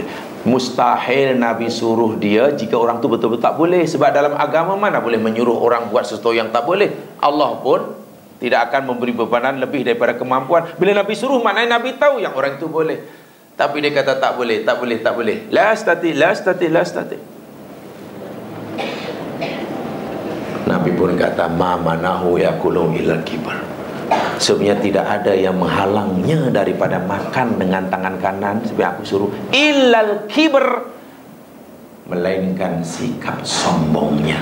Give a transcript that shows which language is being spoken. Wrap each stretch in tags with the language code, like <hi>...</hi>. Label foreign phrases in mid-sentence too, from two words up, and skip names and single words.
<ms>Mustahil Nabi suruh dia jika orang tu betul-betul tak boleh. Sebab dalam agama mana boleh menyuruh orang buat sesuatu yang tak boleh. Allah pun tidak akan memberi bebanan lebih daripada kemampuan. Bila Nabi suruh, maknanya Nabi tahu yang orang itu boleh. Tapi dia kata tak boleh, tak boleh, tak boleh.</ms> <ar>لا أستطيع، لا أستطيع، لا أستطيع.</ar> <ms>Nabi pun kata,</ms> <ar>ما منعه يأكل إلا الكبر.</ar> <ms>Sebenarnya tidak ada yang menghalangnya daripada makan dengan tangan kanan seperti aku suruh,</ms> <ar>إلا الكبر,</ar> <ms>melainkan sikap sombongnya.</ms>